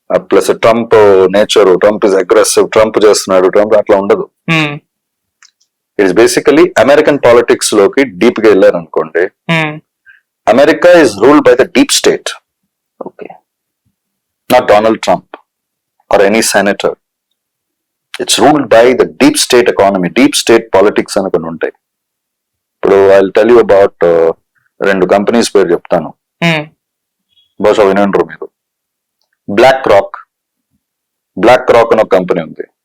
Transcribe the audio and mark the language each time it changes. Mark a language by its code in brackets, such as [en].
[te] Plus Trump nature, [en] Trump is aggressive, [te] Trump చేస్తున్నాడు, Trump అట్లా ఉండదు. ఇట్స్ బేసికలీ అమెరికన్ పాలిటిక్స్ లోకి డీప్ గా వెళ్ళారు అనుకోండి. [en] America is ruled by the deep state, not Donald Trump or any senator. It's ruled by the deep state economy, deep state politics [te] అని కొన్ని ఉంటాయి. ఇప్పుడు [en] I'll tell you about [te] రెండు companies పేరు చెప్తాను, బహుశా వినంటారు మీరు. బ్లాక్ రాక్ అని ఒక కంపెనీ ఉంది.